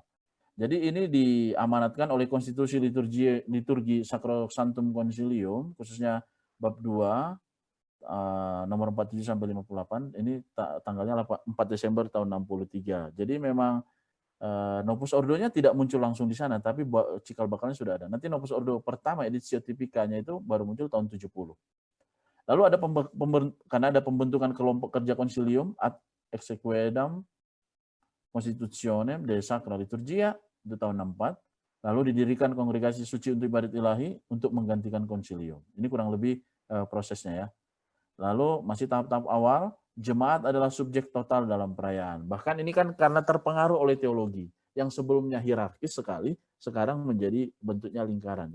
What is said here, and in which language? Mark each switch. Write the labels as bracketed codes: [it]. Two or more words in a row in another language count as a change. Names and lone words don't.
[id] Jadi ini diamanatkan oleh Konstitusi Liturgi Sacrosanctum Concilium khususnya bab 2 nomor 47 sampai 58 ini tanggalnya 4 Desember tahun 63. Jadi memang Novus Ordo-nya tidak muncul langsung di sana, tapi cikal bakalnya sudah ada. Nanti Novus Ordo pertama edisi tipikanya itu baru muncul tahun 70. Lalu ada karena ada pembentukan kelompok kerja konsilium ad exequendam constitutionem de sacra liturgia itu tahun 64. Lalu didirikan kongregasi suci untuk ibadat ilahi untuk menggantikan konsilium. Ini kurang lebih prosesnya ya. Lalu masih tahap-tahap awal, jemaat adalah subjek total dalam perayaan. Bahkan ini kan karena terpengaruh oleh teologi yang sebelumnya hierarkis sekali, sekarang menjadi bentuknya lingkaran.